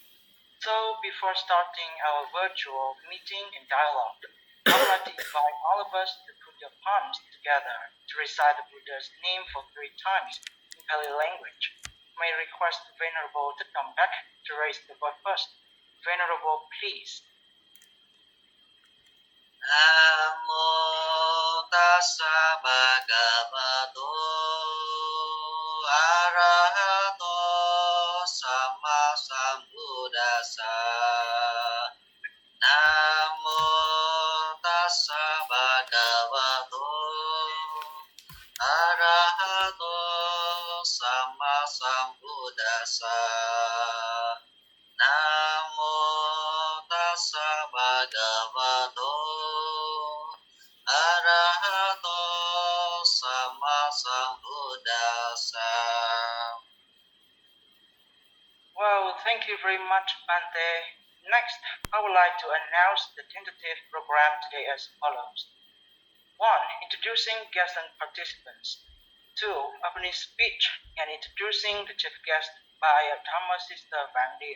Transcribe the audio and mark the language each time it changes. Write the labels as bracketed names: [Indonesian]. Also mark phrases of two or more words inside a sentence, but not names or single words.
[English] So before starting our virtual meeting and dialogue, I would like to invite all of us to put your palms together to recite the Buddha's name for 3 times in Pali language. May I request the Venerable to come back to raise the voice first. Venerable, please. [Pali] Namo tassa bhagavato arahato sama sambuddhassa. Namo tassa bhagavato arahato sama sambuddhassa. Namo tassa bhagavato arahato sama sambuddhassa. [English] Well, thank you very much, Bante. Next, I would like to announce the tentative program today as follows. 1. Introducing guests and participants. 2. Opening speech and introducing the chief guest by Dhamma Sister Van Dien.